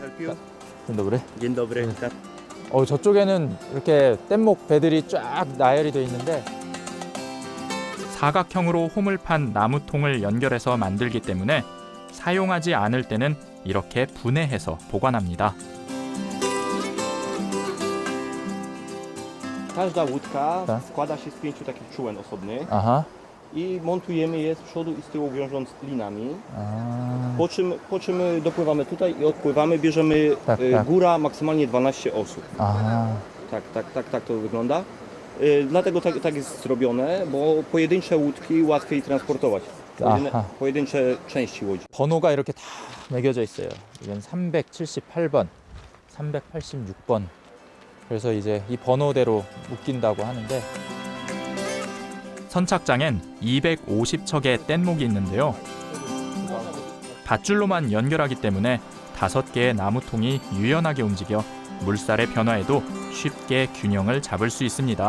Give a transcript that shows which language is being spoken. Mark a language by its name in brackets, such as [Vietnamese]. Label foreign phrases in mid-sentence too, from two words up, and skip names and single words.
[Korean] 진더브레? 진더브레. 저쪽에는 이렇게 뗏목 배들이 쫙 나열이 되어 있는데 사각형으로 홈을 판 나무통을 연결해서 만들기 때문에 사용하지 않을 때는 이렇게 분해해서 보관합니다. [Polish] Każda łódka składa się z 5 takich czółen osobnych i montujemy je z przodu i z tyłu, wiążąc linami. Po czym dopływamy tutaj i odpływamy, bierzemy góra maksymalnie 12 osób. Tak to wygląda. Dlatego tak jest zrobione, bo pojedyncze łódki łatwiej transportować. pojedyncze części łodzi. [Korean] 번호가 이렇게 다 매겨져 있어요. 이건 378번, 386번. 그래서 이제 이 번호대로 묶인다고 하는데 선착장엔 250척의 뗏목이 있는데요. 밧줄로만 연결하기 때문에 5개의 나무통이 유연하게 움직여 물살의 변화에도 쉽게 균형을 잡을 수 있습니다.